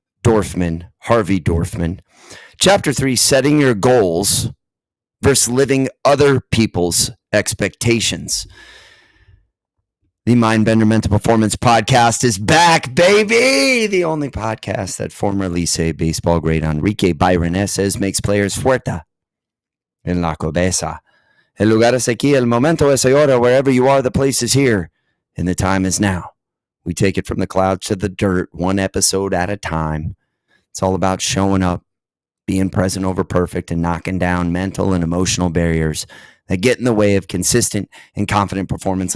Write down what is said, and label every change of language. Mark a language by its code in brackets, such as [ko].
[en] Dorfman, Harvey Dorfman. Chapter 3, Setting Your Goals versus Living Other People's Expectations. The MINDBENDER Mental Performance Podcast is back, baby! The only podcast that former Licey baseball great Enrique Byron Esses makes players [es] fuerte en la cabeza. El lugar es aquí, el momento es ahora. [en] Wherever you are, the place is here, and the time is now. We take it from the clouds to the dirt, one episode at a time. It's all about showing up, being present over perfect, and knocking down mental and emotional barriers that get in the way of consistent and confident performance.